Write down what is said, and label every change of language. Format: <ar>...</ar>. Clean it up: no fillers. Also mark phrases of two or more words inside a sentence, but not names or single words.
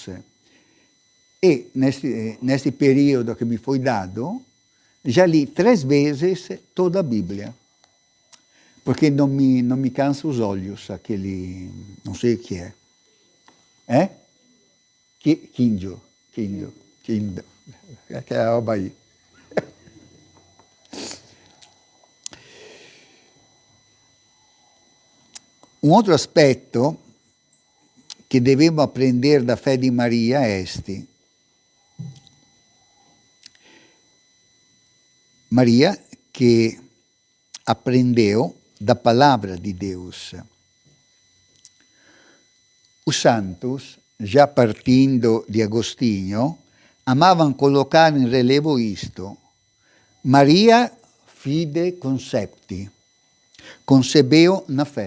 <pt>E nesse período que me foi dado, já li 3 vezes toda a Bíblia, porque não me cansa os olhos, aquele, não sei o que é. Quindio. Aquela roba aí. Um outro</pt> <it>aspetto che</it> <pt>devemos aprender da fé di Maria è este. Maria que aprendeu da palavra de Deus. Os santos, já partindo de Agostinho, amavam colocar em relevo isto: Maria</pt> <la>fide concepti,</la> <pt>concebeu na fé.</pt>